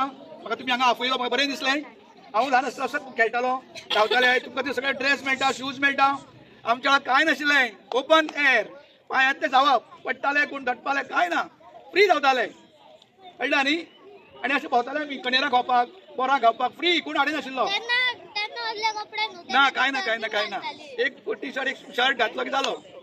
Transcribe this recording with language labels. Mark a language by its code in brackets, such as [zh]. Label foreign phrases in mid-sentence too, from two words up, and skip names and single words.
[kok] म्हाका तुम्ही हांगा आपयलो म्हाका बरें दिसलें. हांव ल्हान आसतना असोच खेळटालो, धांवताले. तुमकां ते सगळे ड्रेस मेळटा, शूज मेळटा. आमच्या वेळार कांय नाशिल्लें. [en] open air [kok] पांयांत ते धांवप. पडटाले कोण धडपाले काय ना. फ्री धांवताले. कळटा न्ही? आनी अशें भोंवताले आमी कणेरां खावपाक, बोरां खावपाक फ्री. कोण हाडे नाशिल्लो. [mr] त्यांना असले कपडे नव्हते. [kok] ना काय ना काय ना काय ना. एक टी शर्ट एक शर्ट घातलो की जालो.